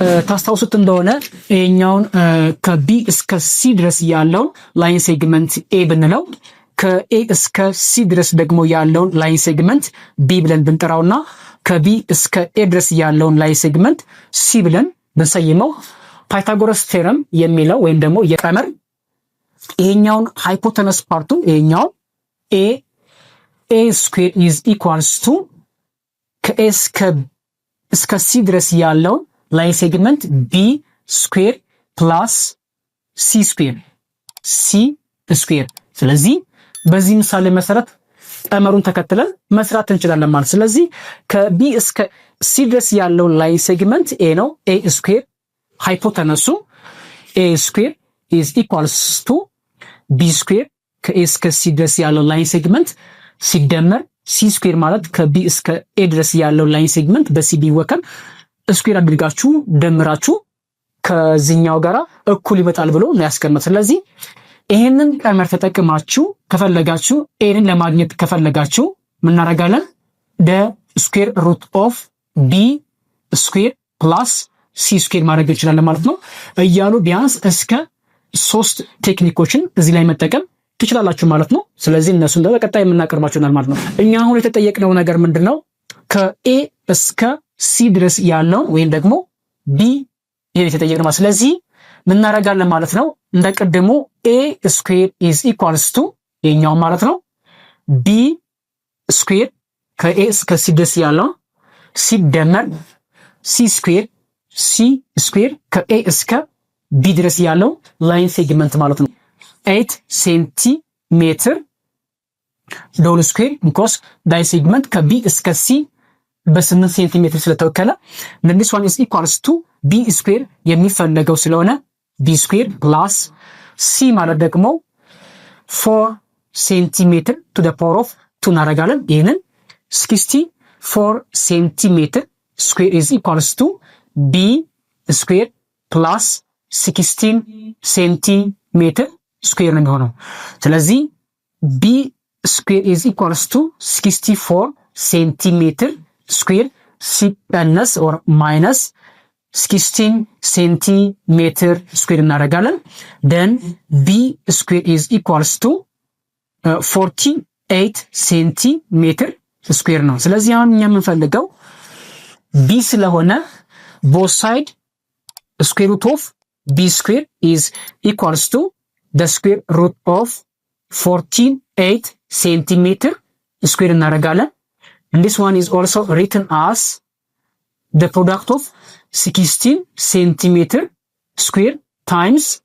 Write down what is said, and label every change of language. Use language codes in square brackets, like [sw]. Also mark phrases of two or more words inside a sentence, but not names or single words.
[am] ታስታውሱት እንደሆነ ይሄኛውን ከቢ እስከ ሲ ድረስ ያለውን [en] line segment [am] ኤ ብንለው ከኤ እስከ ሲ ድረስ ደግሞ ያለውን [en] line segment [am] ቢ ብለን ብንጠራውና ከቢ እስከ ኤ ድረስ ያለውን [en] line segment [am] ሲ ብለን ብንሰይመው [en] Pythagoras theorem [am] የሚለው ወይም ደግሞ የቀመር ይሄኛውን [en] hypotenuse part [am] ይሄኛውን [en] a square is equals to [am] ከኤ እስከ ሲ ድረስ ያለውን [en] line segment b square plus c square [am] ስለዚህ በዚህ ምሳሌ መሰረት ቀመሩን ተከትለን መስራት እንችላለን ማለት። ስለዚህ ከቢ እስከ ሲ ድረስ ያለውን [en] line segment [am] ኤ ነው። ኤ [en] square hypotenuse A square is equals to b square [am] ከኤ እስከ ሲ ድረስ ያለው [en] line segment [am] ሲደመር [en] C square [am] ማለት ከቢ እስከ ኤ ድረስ ያለው [en] line segment [am] በሲ ቢወከል ስኩዌር አድርጋችሁ ደምራችሁ ከዚህኛው ጋራ እኩል ይመጣል ብሎ ነው ያስቀመጠው። ስለዚህ ይሄንን ቀመር ተጠቅማችሁ ከፈለጋችሁ ኤን ለማግኘት ከፈለጋችሁ ምን እናደርጋለን? [en] the square root of b square plus c square [am] ማድረግ እንችላለን ማለት ነው እያሉ ቢያንስ እስከ 3 ቴክኒኮችን እዚህ ላይ መጠቀም ትችላላችሁ ማለት ነው። ስለዚህ እነሱን በቀጣይ የምናቀርባቸው ማለት ነው። እኛ አሁን የተጠየቅነው ነገር ምንድነው? ከኤ እስከ ሲ ድረስ ያለው ወይም ደግሞ ቢ የተጠየቅነው። ስለዚህ ምን እናደርጋለን ማለት ነው? እንደቀደሙ [en] a square is equals to [am] የኛው ማለት ነው [en] b square [am] ከኤ እስከ ሲ ድረስ ያለው ሲደመር [en] c square [am] ከኤ እስከ ቢ ድረስ ያለው [en] line segment [am] ማለት ነው 8 ሴንቲሜትር [en] ዶል ስኩዌር because line segment [am] ከቢ እስከ ሲ በ8 ሴንቲሜትር ስለተወከለ [en] this one is equals to b square [am] የሚፈለገው ስለሆነ [en] b square plus c [am] ማለት ደግሞ [en] 4 ሴንቲሜትር to the power of 2 [am] እናደርጋለን። ይህንን [en] 64 ሴንቲሜትር square is equals to b square plus 16 centimeter square [am] ነው የሚሆነው። ስለዚህ [en] b square is equals to 64 centimeter square ሲቀነስ or minus 16 centimeter square እናደርጋለን። then b square is equals to 48 centimeter square [am] ነው። ስለዚህ አሁን እኛ የምንፈልገው b ስለሆነ [en] both side square root of b square is equals to the square root of 48 centimeter square እናደርጋለን። and this one is also written as the product of 16 centimeter square times